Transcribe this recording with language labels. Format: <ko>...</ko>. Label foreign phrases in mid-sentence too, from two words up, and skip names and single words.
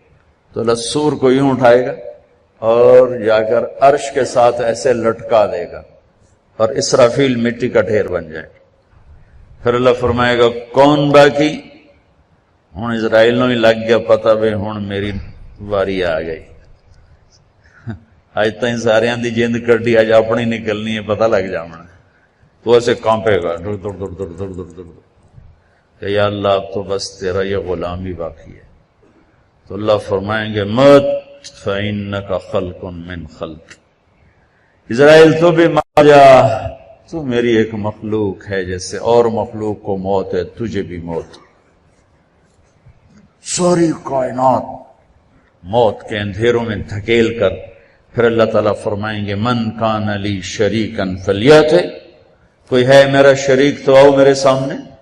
<ur>تو اللہ سور کو یوں اٹھائے گا اور جا کر عرش کے ساتھ ایسے لٹکا دے گا اور اسرافیل مٹی کا ڈھیر بن جائے گا۔ پھر اللہ فرمائے گا کون باقی؟</ur> <pa>ہن اسرائیل نو ہی لگ گیا پتا بھی ہن میری واری آ گئی، اج تائیں ساریاں دی جند کڈی، اج اپنی نکلنی ہے، پتہ لگ جانا۔</pa> <ur>تو ایسے کانپے گا، ڈر ڈر ڈر ڈر ڈر ڈر ڈر کہ یا اللہ اب تو بس تیرا یہ غلام ہی باقی ہے۔ تو اللہ فرمائیں گے</ur> <ar>مت فإنک خلق من خلق،</ar> <ur>اسرائیل تو بھی مر جا، تو میری ایک مخلوق ہے، جیسے اور مخلوق کو موت ہے تجھے بھی موت۔ ساری کائنات موت کے اندھیروں میں دھکیل کر پھر اللہ تعالیٰ فرمائیں گے</ur> <ar>من کان لی شریکا فلیات،</ar> <ur>کوئی ہے میرا شریک تو آؤ میرے سامنے۔</ur>